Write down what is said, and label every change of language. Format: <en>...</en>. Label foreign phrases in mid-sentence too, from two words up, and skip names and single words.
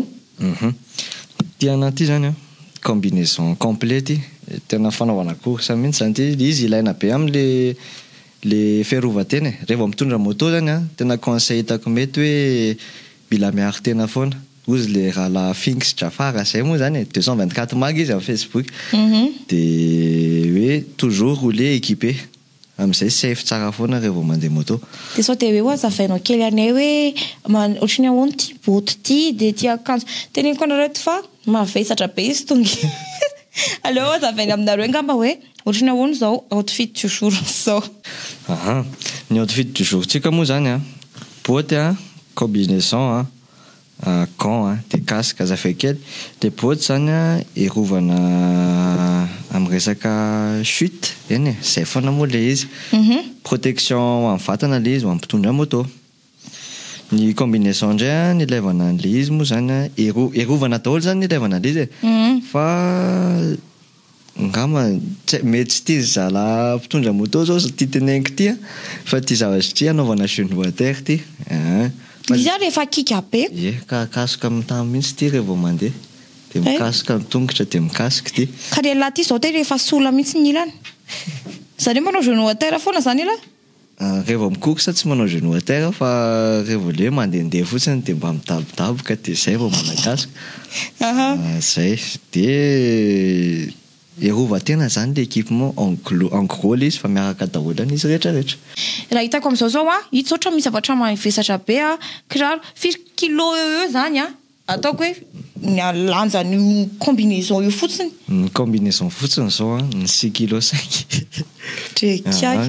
<mg>ty anaty zany</mg> <fr>combinaison complète</fr> <mg>tena fanaovana course mihitsy zany ty izy ilaina be am'le fiarovan-tena rehefa mitondra moto zany tena conseil hitako mety hoe mila miaro tena foana ozy le raha la Finks Jafara zay moa zany 224 mag izy amin'ny Facebook de hoe</mg> <fr>toujours rouler équipé</fr> <mg>am'izay safe tsara foana rehefa mandeha moto de sao de hoe azavainao kely anay hoe ohatrany ahoana ty boty ty de ty akanjo teneniko anareto fa mavesatra be izy tonga aleo azavaina aminareo angamba hoe ohatrany ahoana zao</mg> <fr>outfit du jour</fr> <mg>zao ny</mg> <fr>outfit du jour</fr> <mg>tsika moa zany boty combinaison</mg> <fr>gant de casque</fr> <mg>azafay kely de boty zany erovana amin'ny resaka chute eny zay foana moa le izy protection amin'ny vatana le izy ho ampitondra moto ny combinaison ndray ny ilaivana an'le izy moa zany erovana daholo zany ny ilaivana le izy fa ngamba mety tsy tia zala mpitondra moto zao ty teneniko ty fa ty zavatra ty anaovana</mg> <fr>genou à terre</fr> <mg>ty izy rehefa kika be ka kasoka amin'ny tany mihitsy ty rehefa mandeha de mikasoka amin'ny tongotra de mikasika ty ka le lahy ty zao te rehefa sola mihitsy ny ilany zany manao</mg> <fr>genou à terre</fr> <mg>foana zany ila rehefa mikokosa tsy manao</mg> <fr>genou à terre</fr> <mg>fa rehefa le mandehandeha fotsiny de mba midabodaboka de zay vao manakasoka zay de erova tena zany le</mg> <fr>équipement en gros</fr> <mg>le izy fa miaraka daholo any izy rehetrarehetra raha hitako am'izao zao hita oatra misy zavatra mavesatra be kiraro 5 kilo eo zany ataoko hoe lanja ny combinaison io fotsiny ny combinaison fotsiny zao a ny 6 kilo 5 drekaka</mg>